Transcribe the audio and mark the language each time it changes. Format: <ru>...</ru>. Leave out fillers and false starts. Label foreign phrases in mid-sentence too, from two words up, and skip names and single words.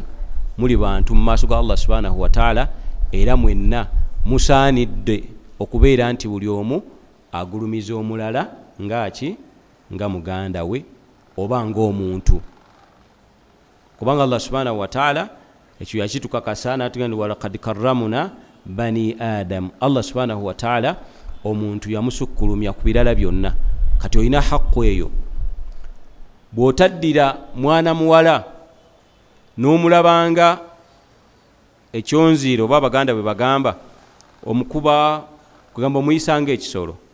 <lg>Muli bantu mu maaso ga Allah</lg> <ar>سبحانه وتعالى,</ar> <lg>era mwenna musaanidde okubeera nti buli omu agulumiza omulala ngaki? Nga muganda we oba ng'omuntu. Kubanga Allah</lg> <ar>سبحانه وتعالى</ar> <lg>ekyo yakitukakasa n'atugamba nti</lg> <ar>ولقد كرمنا بني آدم.</ar> <lg>Allah</lg> <ar>سبحانه وتعالى</ar> <lg>omuntu yamusukkulumya ku birala byonna. Kati olina haqqu eyo. Bw'otaddira mwana muwala n'omulabanga ekyonziiro oba abaganda bwe bagamba omukuba kugamba omuyisanga ekisolo,</lg>